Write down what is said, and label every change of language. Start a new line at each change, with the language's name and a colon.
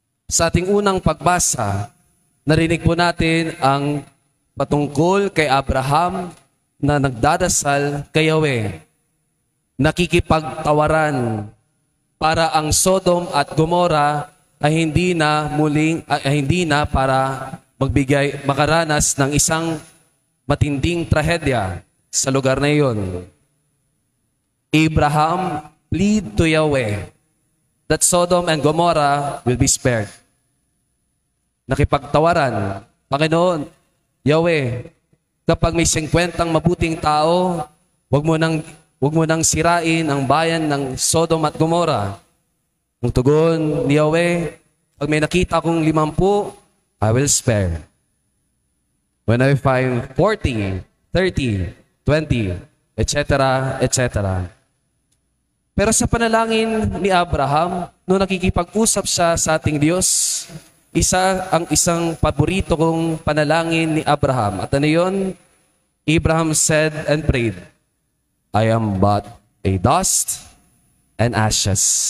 Filipino: Sa ating unang pagbasa, narinig po natin ang patungkol kay Abraham na nagdadasal kay Yahweh. Nakikipagtawaran para ang Sodom at Gomora ay hindi na para makaranas ng isang matinding trahedya sa lugar na iyon.
English: Abraham plead to Yahweh that Sodom and Gomorrah will be spared.
Filipino: Nakipagtawaran, Panginoon, Yahweh, kapag may 50 mabuting tao, wag mo nang sirain ang bayan ng Sodom at Gomorrah. Ang tugon ni Yahweh, pag may nakita kong 50,
English: I will spare. When I find 40, 30, 20, etc., etc.
Filipino: Pero sa panalangin ni Abraham, nung nakikipag-usap siya sa ating Diyos, isang paborito kong panalangin ni Abraham. At ano yun?
English: Abraham said and prayed, I am but a dust and ashes.